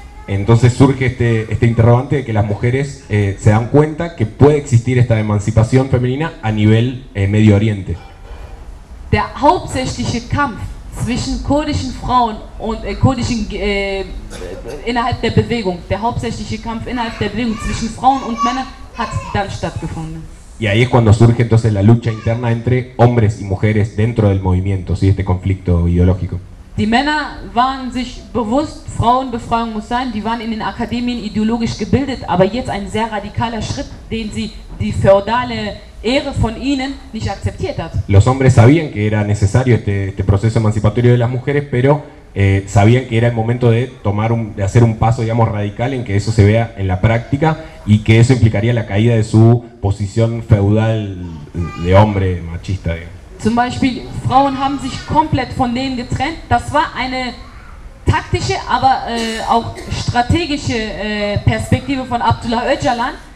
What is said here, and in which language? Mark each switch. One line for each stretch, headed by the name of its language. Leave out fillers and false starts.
Spanish: Entonces surge este, este interrogante de que las mujeres se dan cuenta que puede existir esta emancipación femenina a nivel Medio Oriente.
German: Der hauptsächliche Kampf zwischen kurdischen Frauen und kurdischen innerhalb der Bewegung, der hauptsächliche Kampf innerhalb der Bewegung zwischen Frauen und Männern hat dann stattgefunden.
Spanish: Y ahí es cuando surge entonces la lucha interna entre hombres y mujeres dentro del movimiento, ¿sí? Este conflicto ideológico.
German: Die Männer waren sich bewusst, Frauenbefreiung muss sein, die waren in den Akademien ideologisch gebildet, aber jetzt ein sehr radikaler Schritt, den sie die feudale Ehre von ihnen nicht akzeptiert hat.
Spanish: Los hombres sabían que era necesario este, este proceso emancipatorio de las mujeres, pero sabían que era el momento de tomar un, de hacer un paso, digamos, radical en que eso se vea en la práctica y que eso implicaría la caída de su posición feudal de hombre machista, digamos.
German: Zum Beispiel, Frauen haben sich komplett von denen getrennt. Das war eine taktische, aber auch strategische Perspektive von Abdullah Öcalan.